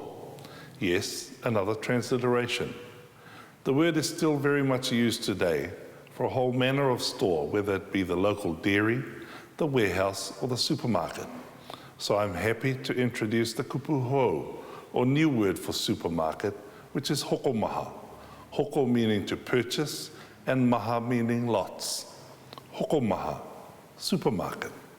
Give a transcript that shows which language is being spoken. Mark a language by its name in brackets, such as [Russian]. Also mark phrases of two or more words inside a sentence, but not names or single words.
[English] Yes, another transliteration. The word is still very much used today for a whole manner of store, whether it be the local dairy, the warehouse, or the supermarket. So I'm happy to introduce the kupuhou, or new word for supermarket, which is [Māori] hoko maha. [English] Hoko meaning to purchase, and maha meaning lots. [Māori] Hoko maha, supermarket.